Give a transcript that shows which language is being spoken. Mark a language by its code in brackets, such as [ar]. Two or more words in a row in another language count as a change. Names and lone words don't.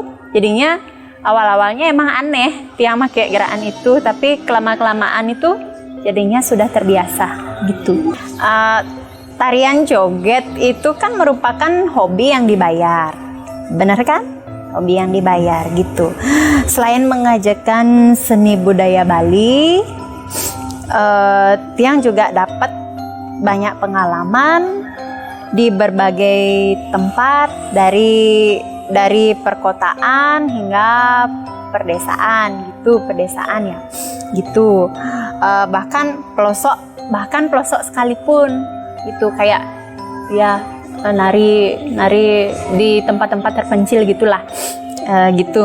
[id] Jadinya awal-awalnya emang aneh tiang pakai gerakan itu, tapi kelamaan itu jadinya sudah terbiasa gitu. Tarian joget itu kan merupakan hobi yang dibayar, benar kan? Hobi yang dibayar gitu. Selain mengajarkan seni budaya Bali, tiang juga dapat banyak pengalaman di berbagai tempat, dari perkotaan hingga pedesaan ya gitu. Bahkan pelosok sekalipun gitu, kayak ya nari di tempat-tempat terpencil gitulah gitu.